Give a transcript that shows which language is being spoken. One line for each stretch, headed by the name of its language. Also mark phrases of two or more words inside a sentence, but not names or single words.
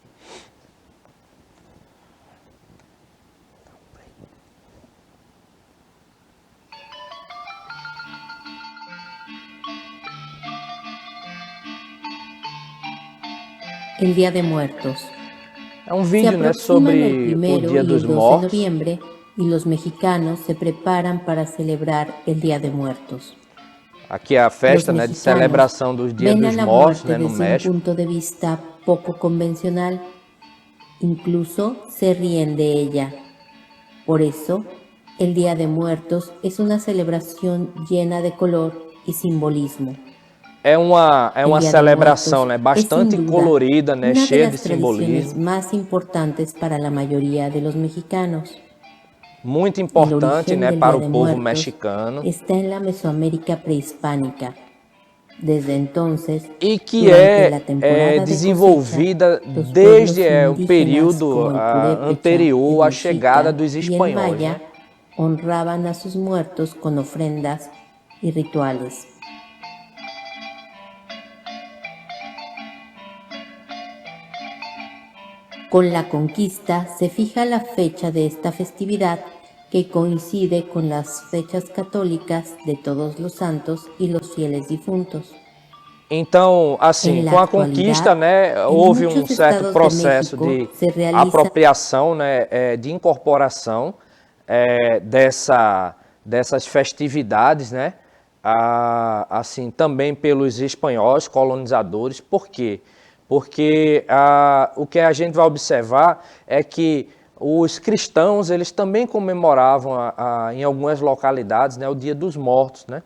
Spanish: El Día de Muertos.
Portuguese: É um vídeo, né, sobre o Dia dos Mortos.
Spanish: De noviembre y los mexicanos se preparan para celebrar el Día de Muertos.
Portuguese: Aqui é a festa, né, de celebração dos Dias dos Mortos, né, no México.
Spanish: Un punto de vista poco convencional, incluso se ríen de ella. Por eso, el Día de Muertos es una celebración llena de color y simbolismo.
Portuguese: É uma celebração, né, bastante colorida, né, cheia de simbolismo. Mais importantes para a maioria dos mexicanos. Muito importante, né, para o povo mexicano. Está na Mesoamérica pré-hispânica.
Spanish: Desde entonces,
Portuguese: e que
Spanish: durante la temporada de
Portuguese: desenvolvida
Spanish: cosecha, los
Portuguese: desde
Spanish: pueblos
Portuguese: o
Spanish: indígenas
Portuguese: período
Spanish: como el purépecha,
Portuguese: anterior
Spanish: el
Portuguese: à chegada
Spanish: mexica
Portuguese: dos
Spanish: y el
Portuguese: espanhóis,
Spanish: maya
Portuguese: né?
Spanish: honraban a sus muertos con ofrendas y rituales. Con la conquista se fija la fecha de esta festividad que coincide con las fechas católicas de Todos los Santos y los fieles difuntos.
Portuguese: Então, assim,
Spanish: En la
Portuguese: com a conquista,
Spanish: actualidad,
Portuguese: né,
Spanish: en
Portuguese: houve um
Spanish: muchos
Portuguese: certo
Spanish: estados de
Portuguese: processo
Spanish: México
Portuguese: de
Spanish: se realiza
Portuguese: apropriação, né, de incorporação dessas festividades, né, assim, também pelos espanhóis colonizadores. Por quê? Porque o que a gente vai observar é que os cristãos, eles também comemoravam em algumas localidades, né, o Dia dos Mortos, né?